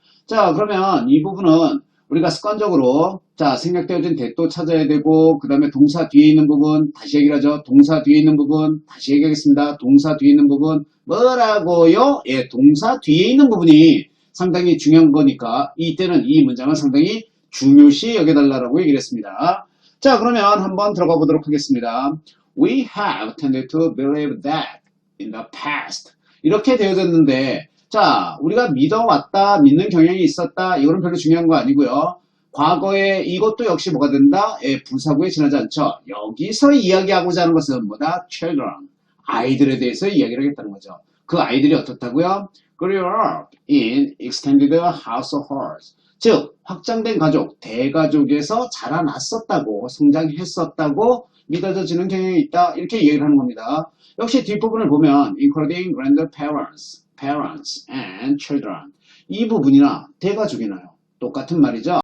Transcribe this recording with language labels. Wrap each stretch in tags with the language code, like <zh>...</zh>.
<ko>자, 그러면 이 부분은 우리가 습관적으로 생략되어진 that도 찾아야 되고 그 다음에 동사 뒤에 있는 부분 다시 얘기를 하죠. 동사 뒤에 있는 부분 다시 얘기하겠습니다. 동사 뒤에 있는 부분 뭐라고요? 동사 뒤에 있는 부분이 상당히 중요한 거니까 이때는 이 문장을 상당히 중요시 여겨달라고 얘기를 했습니다. 자, 그러면 한번 들어가 보도록 하겠습니다.</ko> <en>We have tended to believe that in the past.</en> <ko>이렇게 되어졌는데 자, 우리가 믿어왔다, 믿는 경향이 있었다, 이거는 별로 중요한 거 아니고요. 과거에 이것도 역시 뭐가 된다? 부사구에 지나지 않죠. 여기서 이야기하고자 하는 것은 뭐다? children, 아이들에 대해서 이야기를 하겠다는 거죠. 그 아이들이 어떻다고요?</ko> <en>grew up in extended households.</en> <ko>즉, 확장된 가족, 대가족에서 자라났었다고, 성장했었다고 믿어져지는 경향이 있다. 이렇게 이야기를 하는 겁니다. 역시 뒷부분을 보면</ko> <en>including grandparents, parents and children</en> <ko>이 부분이나 대가족이나요. 똑같은 말이죠.</ko>